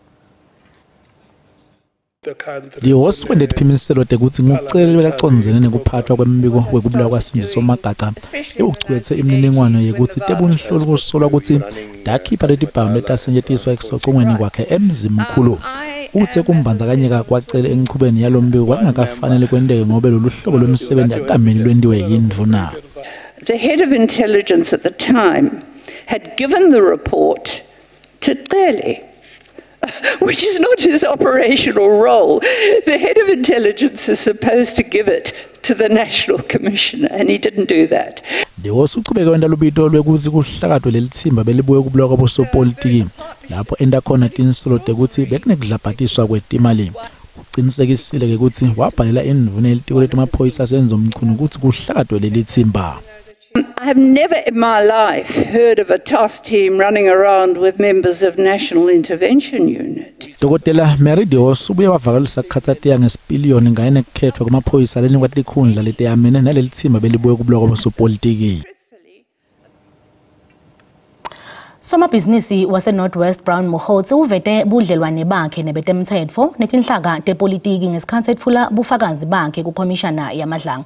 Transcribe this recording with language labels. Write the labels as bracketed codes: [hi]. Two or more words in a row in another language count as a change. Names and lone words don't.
[ss] Liwoswende tiphimiselo tekuthi ngucele bekacondzene nekuphathwa kwembiko wekubulawa kwaSindiso Magaca ekuchwethe imininingwane yekuthi tebunhlolo kusolwa ukuthi dakhipha letibhamu letasetshenziswa ekusocongweni kwakhe emzimkhulu uthe kumbandzakanyeka kwacele enchubeni yalombiko kwangakafanele kwendeke ngobe lolu hlobo lomsebenzi akameli lwendiwe yindvuna. [en] The head of intelligence at the time had given the report to Cele, which is not his operational role. The head of intelligence is supposed to give it to the National Commissioner, and he didn't do that. [ss] Uqhubeka wenda lubito lwekuthi kuhlakadwe lelithimba belibuye kubulawa kwabosopolitiki lapho enda khona tinsolo tekuthi bekunekudlabhatiswa kwetimali. Uqinisekisile ke ukuthi wabhalela indvuna yelitiko letemaphoyisa senzo mchunu ukuthi kuhlakadwe lelithimba. [en] I have never in my life heard of a task team running around with members of National Intervention Unit. [ss] Dokotela Mary Dios ubuye wavakalisa kukhathateya ngesipiliyoni ngayene kukhethwa kwamaphoyisa lenikwa tikhundla leteyamene naleli thimba belibuye kubulawa kwabosopolitiki. Somabhizinisi wase-Northwest Brown Mokgotsi uvete budlelwane bakhe nebetemthetfo netinhlaka tepolitiki ngesikhathi etfula bufakazi bakhe kukhomishana yamadlanga.